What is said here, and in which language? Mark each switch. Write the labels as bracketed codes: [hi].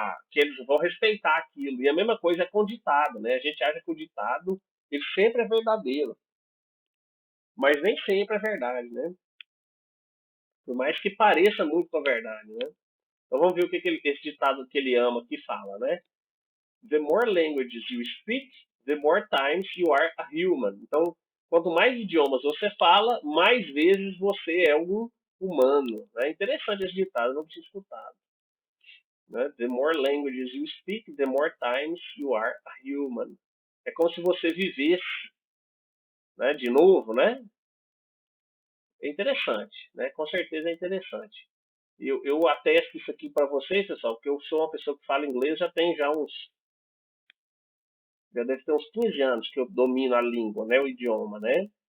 [pt] Que eles vão respeitar aquilo. E a mesma coisa é com o ditado, né? A gente acha que o ditado ele sempre é verdadeiro, mas nem sempre é verdade, né? Por mais que pareça muito com a verdade, né? Então vamos ver o que, esse ditado que ele ama aqui fala, né? [en] The more languages you speak, the more times you are a human. [pt] Então, quanto mais idiomas você fala, mais vezes você é um humano. É interessante esse ditado, não tinha escutado. Né? [en] The more languages you speak, the more times you are a human. [pt] É como se você vivesse, né? De novo, né? É interessante, né? Com certeza é interessante. Eu atesto isso aqui para vocês, pessoal, porque eu sou uma pessoa que fala inglês já deve ter uns 15 anos que eu domino a língua, né? O idioma, né?